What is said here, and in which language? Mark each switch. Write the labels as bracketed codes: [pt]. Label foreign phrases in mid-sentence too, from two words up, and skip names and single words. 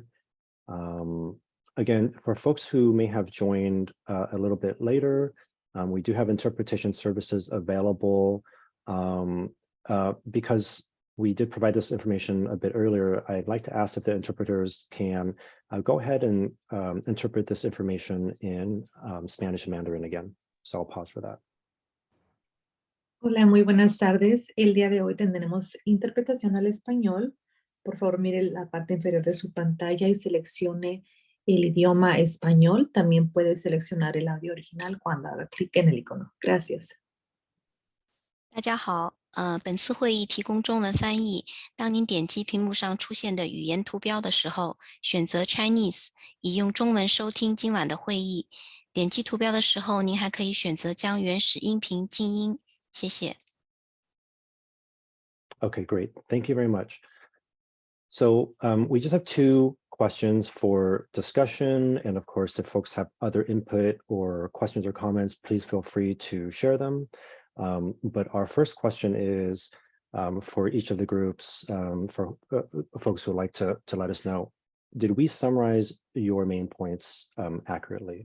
[en] Again, for folks who may have joined a little bit later, we do have interpretation services available. Because we did provide this information a bit earlier, I'd like to ask if the interpreters can go ahead and interpret this information in Spanish and Mandarin again. So I'll pause for that. [es] Hola, muy buenas tardes. El día de hoy tendremos interpretación al español. Por favor, mire la parte inferior de su pantalla y seleccione el idioma español. También puede seleccionar el audio original cuando haga clic en el icono. Gracias. [zh] 大家好，本次会议提供中文翻译。当您点击屏幕上出现的语言图标的时候，选择 Chinese， 以用中文收听今晚的会议。点击图标的时候，您还可以选择将原始音频静音。谢谢。 [en] Okay, great. Thank you very much. So we just have 2 questions for discussion. And of course, if folks have other input or questions or comments, please feel free to share them. But our first question is for each of the groups, for folks who would like to let us know, did we summarize your main points accurately?